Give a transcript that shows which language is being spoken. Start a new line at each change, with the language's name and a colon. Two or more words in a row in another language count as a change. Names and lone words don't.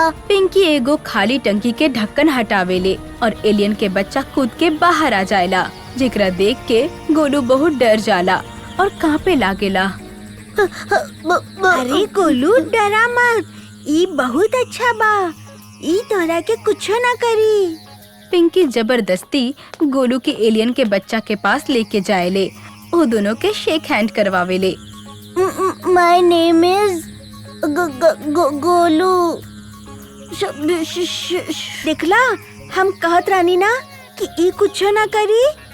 Bhojpuri: पिंकी एगो खाली टंकी के ढक्कन हटावेले और एलियन के बच्चा कूद के बाहर आ जाएला, जेकरा देख के गोलू बहुत डर जाला और कांपे लागेला। अरे गोलू, डरा मत, ई बहुत अच्छा बा, ई तोरा के कुछ ना करी। पिंकी जबरदस्ती गोलू के एलियन के बच्चा के पास लेके जाएले। वो दोनों के
English: shake hand
Bhojpuri: करवावेले।
English: my name is Golu. देखला, हम कहत रानी ना कि ई कुछ ना करी।